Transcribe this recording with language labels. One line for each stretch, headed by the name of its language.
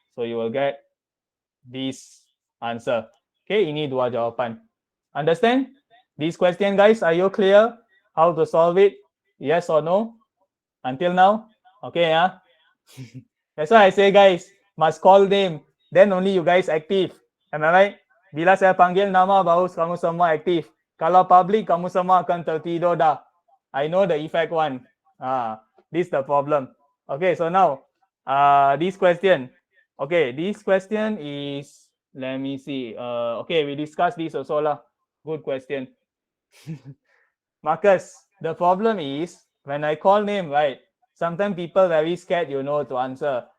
English: So you will get this answer. Okay,
Malay: ini dua jawapan.
English: Understand? This question, guys, are you clear how to solve it? Yes or no? Until now? Okay, yeah. That's why I say, guys, must call name. Then only you guys active. Am I right?
Malay: Bila saya panggil nama, baru kamu semua aktif. Kalau public, kamu semua akan tertidur dah.
English: I know the effect one. This is the problem. Okay, so now, this question. Okay, this question is, let me see. Okay, we discussed this also lah. Good question. Marcus, the problem is, when I call name, right, sometimes people very scared, to answer.